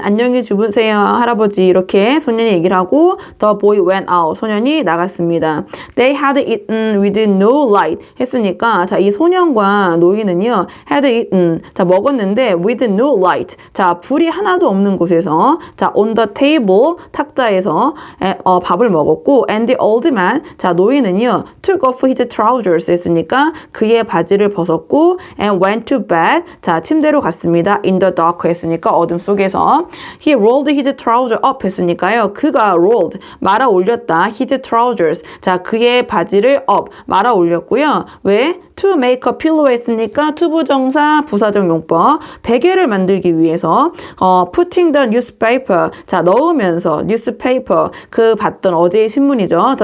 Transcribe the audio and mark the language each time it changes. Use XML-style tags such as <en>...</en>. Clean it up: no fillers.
<ko>안녕히 주무세요, 할아버지. 이렇게 소년이 얘기를 하고</ko> <en>the boy went out.</en> <ko>소년이 나갔습니다.</ko> <en>They had eaten with no light.</en> <ko>했으니까 자, 이 소년과 노인은요.</ko> <en>had eaten.</en> <ko>자, 먹었는데</ko> <en>with no light.</en> <ko>자, 불이 하나도 없는 곳에서 자,</ko> <en>on the table.</en> <ko>탁자에서 밥을 먹었고</ko> <en>and the old man.</en> <ko>자, 노인은요.</ko> <en>took off his trousers.</en> <ko>했으니까 그의 바지를 벗었고</ko> <en>and went to bed.</en> <ko>자, 침대로 갔습니다.</ko> <en>in the dark.</en> <ko>했으니까 어둠 속에서</ko> <en>he rolled his trouser up 했으니까요.</en> <ko>그가 rolled 말아 올렸다.</ko> <en>his trousers.</en> <ko>자, 그의 바지를</ko> <en>up</en> <ko>말아 올렸고요. 왜?</ko> <en>to make a pillow</en> <ko>했으니까 투부정사 부사적 용법 베개를 만들기 위해서</ko> <en>putting the newspaper</en> <ko>자 넣으면서 newspaper 그 봤던 어제의 신문이죠.</ko>